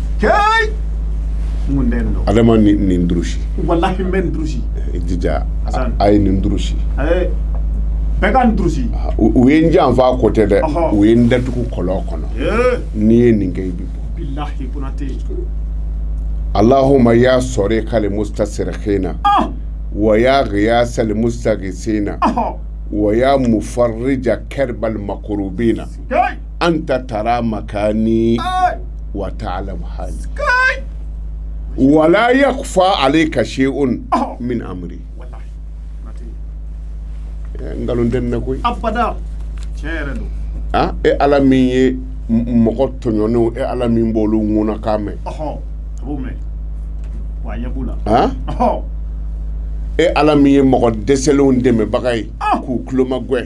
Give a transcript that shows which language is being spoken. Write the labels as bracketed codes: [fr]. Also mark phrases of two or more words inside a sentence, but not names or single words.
[bm] kɛi mun den don adama nin durusi wallahi n bɛ nin durusi jija Hasan. a ye nin durusi bɛɛ ka nin durusi u ye n janfa ko tɛ dɛ Ɔhɔ. u ye n datugu kɔlɔn kɔnɔ n'i ye nin kɛ i bi bɔ billahi Konate [ar] اللهم يا صريخ للمستصرخين ويا غياث للمستغيثين ويا مفرج كرب المكروبين [bm] kɛi [ar] أنت ترى مكاني وتعلم حالي [bm] kɛi [ar] ولا يخفى عليك شيء من أمري [bm] wallahi Konate ngalon den na koy abada tiɲɛ yɛrɛ don e ala min ye mɔgɔ tɔɲɔnenw e ala min b'olu ŋuna kan mɛn a b'o mɛn wa a ɲɛ b'u la e ala min ye mɔgɔ dɛsɛlenw dɛmɛbaga ye k'u kulomagwɛ